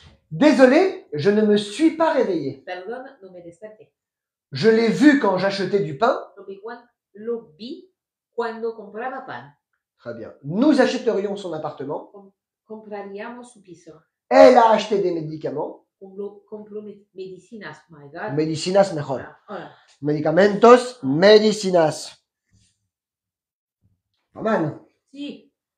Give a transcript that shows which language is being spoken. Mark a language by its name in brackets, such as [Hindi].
[French] Désolé, je ne me suis pas réveillé. [Spanish] Perdón, no me desperté. [French] Je l'ai vu quand j'achetais du pain. [Spanish] Lo vi cuando compraba pan. [French] Très bien. Nous achèterions son appartement. [Spanish] Compraríamos su piso. [French] Elle a acheté des médicaments. [Spanish] Compró medicinas, [English] my God. [Spanish] Medicinas mejor. Hola. Medicamentos, medicinas. [French] Pas mal. [Spanish] Si.